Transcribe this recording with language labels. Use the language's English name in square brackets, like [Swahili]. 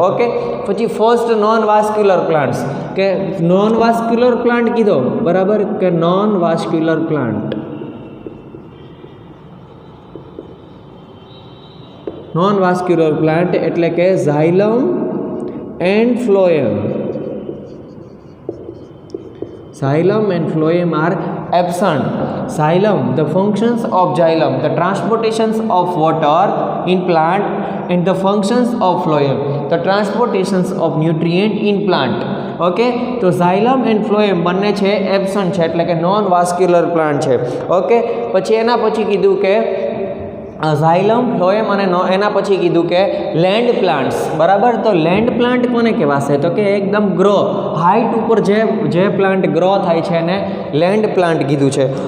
[Gujarati] Okay, પછી first non vascular plants કે non vascular plant કીધો, બરાબર કે non vascular plant. Non vascular plant એટલે કે ઝાયલમ and phloem. [English] Xylem and phloem are absent. Xylem, the functions of xylem, the transportations of water in plant, and the functions of phloem, the transportations of nutrient in plant. [Gujarati] Okay, તો ઝાયલમ and phloem બંને છે absent છે એટલે કે non vascular plant છે. Okay, પછી એના પછી કીધું કે ઝાયલમ, ફ્લોએમ અને એના પછી કીધું કે લેન્ડ પ્લાન્ટ્સ. બરાબર, તો લેન્ડ પ્લાન્ટ કોને કહેવાશે? તો કે એકદમ ગ્રો હાઇટ ઉપર જે પ્લાન્ટ ગ્રો થાય છે એને લેન્ડ પ્લાન્ટ કીધું છે.